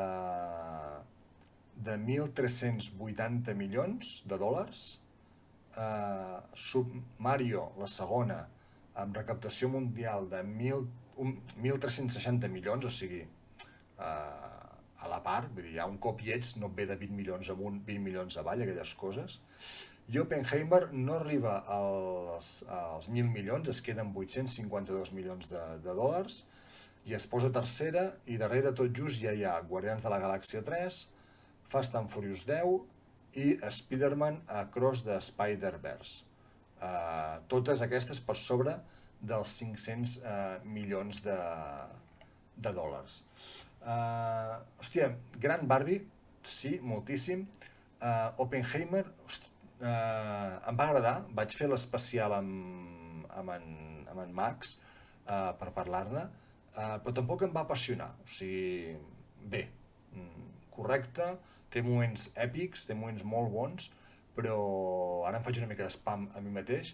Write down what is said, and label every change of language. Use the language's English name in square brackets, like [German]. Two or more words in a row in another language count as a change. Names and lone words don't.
[Catalan] 1.380 milions de dòlars, Mario, la segona, amb recaptació mundial de 1.360 milions, o sigui, a la part, vull dir, ja un cop hi ets, no et ve de 20 milions amunt, 20 milions avall, aquelles coses. I Oppenheimer no arriba als 1.000 milions, es queden 852 milions de dòlars, i es posa tercera, i darrere tot just ja hi ha Guardians de la Galàxia 3, Fast and Furious 10 i Spider-Man Across the Spider-Verse. Totes aquestes per sobre dels 500 milions de dòlars. Hòstia, gran Barbie, sí, moltíssim. Oppenheimer, em va agradar, vaig fer l'especial amb en Max per parlar-ne, però tampoc em va apassionar, o sigui, bé, correcte, té moments èpics, té moments molt bons, però ara em faig una mica d'espam a mi mateix.